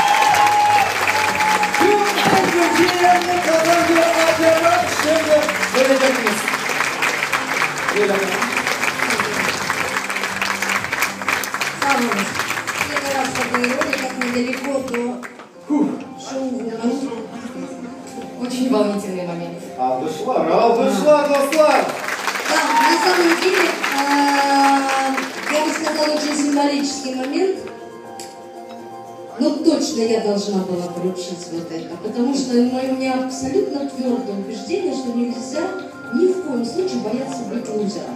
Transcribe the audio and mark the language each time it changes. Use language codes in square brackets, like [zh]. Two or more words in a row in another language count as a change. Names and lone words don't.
[ru] Первый раз в этой роли, как недалеко до шоу. Очень волнительный момент. [crh] Alkışlar, alkışlar dostlar. [ru] Да, на самом деле, я бы сказала, очень символический момент. Но точно я должна была поручить вот это, потому что у меня абсолютно твердое убеждение, что нельзя ни в коем случае бояться быть лузером.